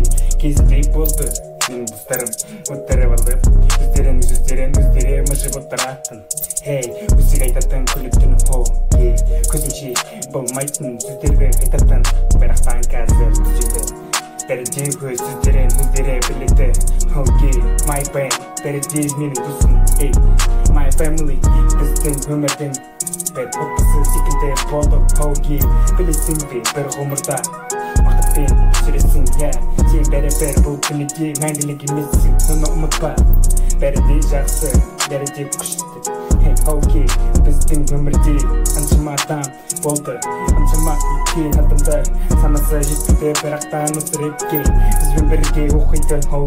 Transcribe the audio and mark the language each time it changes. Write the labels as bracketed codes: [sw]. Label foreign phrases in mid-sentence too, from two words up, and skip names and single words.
[kk] Кезінде болды менің достарым отырып алып, өздерін мыжып отыратын. Hey, өзі айтатын күні-түні көзінше болмайтын сөздерді айтатын, бірақтан қазір түзеді. Бәрі де өз сөздерін өздері біледі. [en] My band, [kk] бәрі де менің досым. [en] My family, [kk] біздің өмірдің бір отбасы секілді болды. Білесің бе бір ғұмырда уақытпен жүресің, сен бәрі бұл күніде мәңгілік емессің, оны ұмытпа. Бәрі де жақсы, бәрі де күшті. Біздің өмірде қаншама адам болды, қаншама үлкен адамдар санасы жетпейді, бірақтан осы рэпке бізбен бірге оқиды.